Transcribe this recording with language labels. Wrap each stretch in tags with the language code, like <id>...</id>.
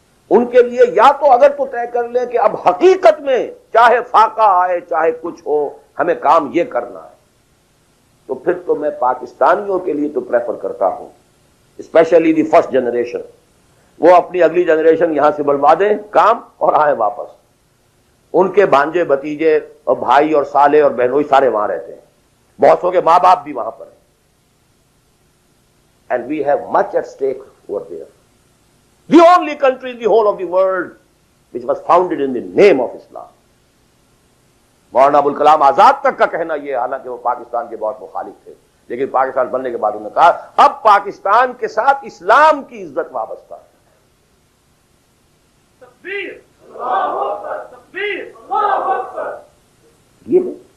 <ur>ان کے لیے یا تو اگر تو طے کر لیں کہ اب حقیقت میں چاہے فاقہ آئے چاہے کچھ ہو ہمیں کام یہ کرنا ہے، تو پھر تو میں پاکستانیوں کے لیے تو پریفر کرتا ہوں،</ur> <en>especially the first generation,</en> <ur>وہ اپنی اگلی جنریشن یہاں سے بلوا دیں کام اور آئیں واپس. ان کے بھانجے بھتیجے اور بھائی اور سالے اور بہنوئی سارے وہاں رہتے ہیں، بہت سو کے ماں باپ بھی وہاں پر ہیں.</ur> <en>And we have much at stake over there. The only country in the whole of the world which was founded in the name of Islam.</en> <ur>Maulana Abul Kalam Azad تک کا کہنا یہ، حالانکہ وہ پاکستان کے بہت مخالف تھے، لیکن پاکستان بننے کے بعد انہوں نے کہا اب پاکستان کے ساتھ اسلام کی عزت وابستہ ہے. تکبیر، اللہ اکبر، تکبیر، اللہ اکبر. یہ ہے.</ur>